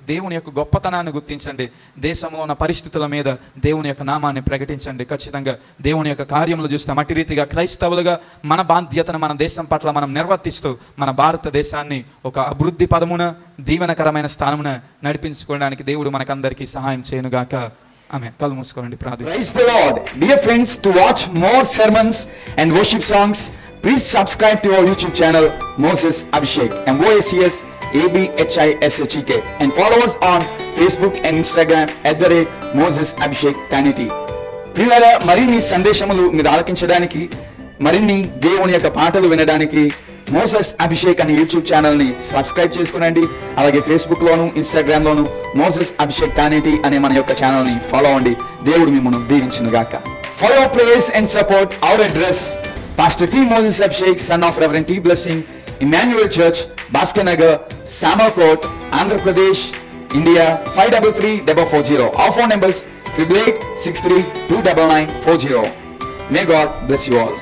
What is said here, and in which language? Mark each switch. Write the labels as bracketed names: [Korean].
[Telugu] దేవుని యొక్క గొప్పతనాన్ని గుర్తించండి. దేశంలో ఉన్న పరిస్థితుల మీద దేవుని యొక్క నామాన్ని ప్రకటించండి. ఖచ్చితంగా దేవుని యొక్క కార్యములు చూస్తాం. అట్టి రీతిగా క్రైస్తవులుగా మన బాధ్యతను మన దేశం పట్ల మనం నిర్వర్తిస్తూ మన భారతదేశాన్ని ఒక అభివృద్ధి పదమున, దీవెనకరమైన స్థానమున నడిపించుకోవడానికి దేవుడు మనకందరికీ సహాయం చేయనుగాక. ఆమె కళ్ళు మూసుకోండి, ప్రార్థన. [English] Praise the Lord. Dear friends, to watch more sermons and worship songs, please subscribe to our YouTube channel Moses Abhishek, MOSES ABHISHEK, and follow us on Facebook and Instagram @Moses Abhishek Tanity. [Telugu] ప్రియులారా, మరిన్ని సందేశములు మీరు ఆలకించడానికి, మరిన్ని దేవుని యొక్క పాటలు వినడానికి Moses Abhishek అనే YouTube channel ని సబ్స్క్రైబ్ చేసుకునండి. అలాగే ఫేస్బుక్ లోను, ఇన్స్టాగ్రామ్ లోను మోసెస్ అభిషేక్ తానేటి అనే మన యొక్క ఛానల్ ని ఫాలో అవ్వండి. దేవుడు మిమ్మల్ని దీవించును గాక. [English] For your praise and support, our address: Pastor T. Moses Abhishek, son of Reverend T. Blessing, Emmanuel Church, Bhaskar Nagar, Samalkot, Andhra Pradesh, India 533440. Our phone numbers 8883 29940. May God bless you all.